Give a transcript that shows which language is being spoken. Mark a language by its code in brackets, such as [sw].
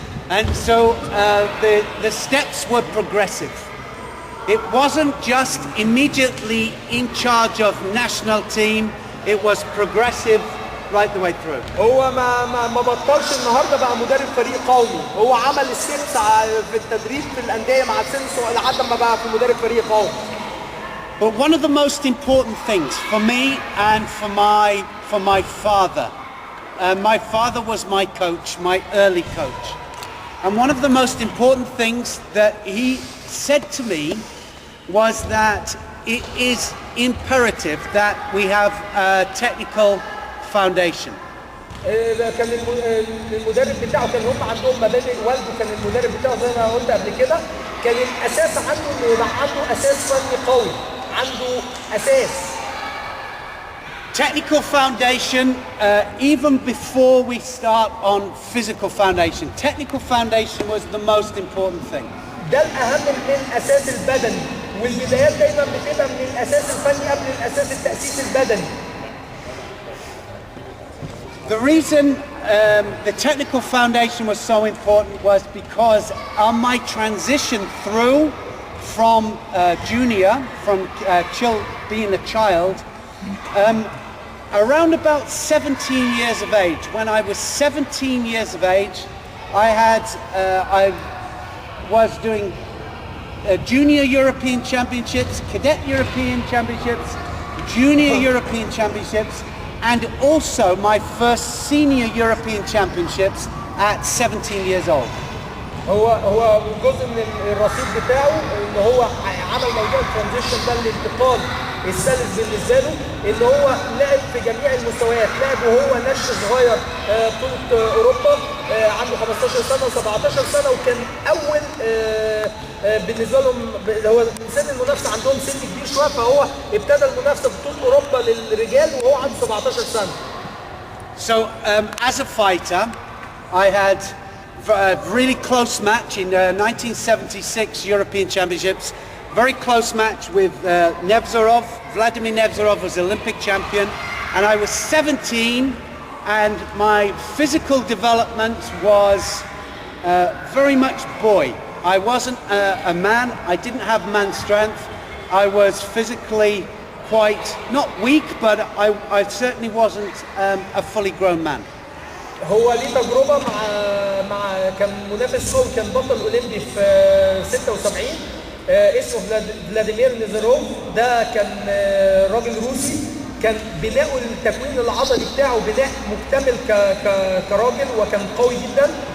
[en] And so the steps were progressive. It wasn't just immediately in charge of national team. It was progressive right the way through. [ar] هو ما بطلش النهارده بقى مدرب فريق قومي، هو عمل الستبس في التدريب في الانديه مع السن لحد ما بقى في مدرب فريق قومي. [en] But one of the most important things for me and for my father, my father was my coach, my early coach. And one of the most important things that he said to me was that it is imperative that we have a technical foundation. [ar] كان المدرب بتاعه كان هم عندهم مبادئ، والده كان المدرب بتاعه زي ما قلت قبل كده، كان الاساس عنده انه يبقى عنده اساس فني قوي، عنده اساس. [en] Technical foundation, even before we start on physical foundation, technical foundation was the most important thing. [ar] ده الأهم من الأساس البدني، والبدايات دايما بتبقى من الأساس الفني قبل الأساس التأسيس البدني. [en] The reason the technical foundation was so important was because on my transition through from junior, from being a child, around about 17 years of age, when I was 17 years of age, I was doing junior European championships, cadet European championships, junior European championships, and also my first senior European championships at 17 years old. [ar] هو جزء من الرصيد بتاعه ان هو عمل موضوع الترانزيشن ده، الانتقال السلس بالنسبه له، ان هو لعب في جميع المستويات، لعب وهو نشء صغير بطوله اوروبا عنده 15 سنه 17 سنه، وكان اول بالنسبه لهم هو سن المنافسه عندهم سن كبير شويه، فهو ابتدى المنافسه في بطوله اوروبا للرجال وهو عنده 17 سنه. [en] So as a fighter, I had a really close match in 1976 European Championships. Very close match with Nevzorov. Vladimir Nevzorov was Olympic champion, and I was 17, and my physical development was very much boy. I wasn't a man. I didn't have man strength. I was physically quite not weak, but I certainly wasn't a fully grown man. [ar] هو ليه تجربه مع كان منافس قوي، كان بطل اولمبي في 76 اسمه فلاديمير نيزروف. ده كان راجل روسي، كان بناءه التكوين العضلي بتاعه بناء مكتمل كراجل، وكان قوي جدا.